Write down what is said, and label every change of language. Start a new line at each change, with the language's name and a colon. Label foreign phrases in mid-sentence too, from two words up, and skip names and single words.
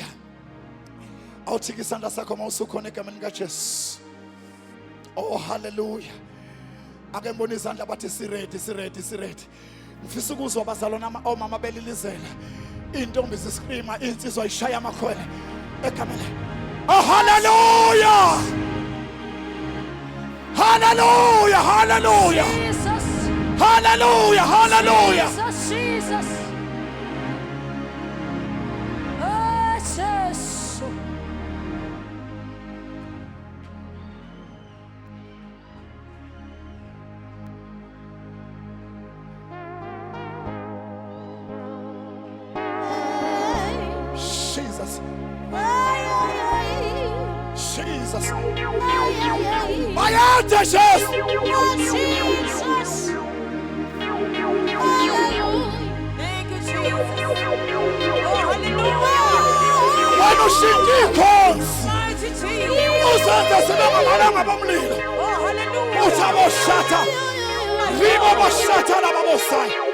Zulu: Awuthika isandla sakho mawusukhona egameni lika Jesu.
English: Oh hallelujah.
Zulu: Ake ngibona izandla bathi si-ready. Ngifisa ukuzwa abazalwana omama belilizela. Intombi ziscreama insizwa ishaya amakhwele egameni.
English: Oh hallelujah. Hallelujah, hallelujah. Jesus. Hallelujah, hallelujah. Jesus. Oh, Jesus. Jesus. Jesus. Jesus.
Zulu: Bayade Jesus.
English: Jesus. Hallelujah. Thank you, Jesus. Oh, hallelujah.
Zulu: Wena ushinga ikhonzi.
English: Mighty Jesus.
Zulu: Uzenza sibe ngamalanga bomlilo.
English: Oh, hallelujah.
Zulu: Uthabo Ribo boshata lababosai.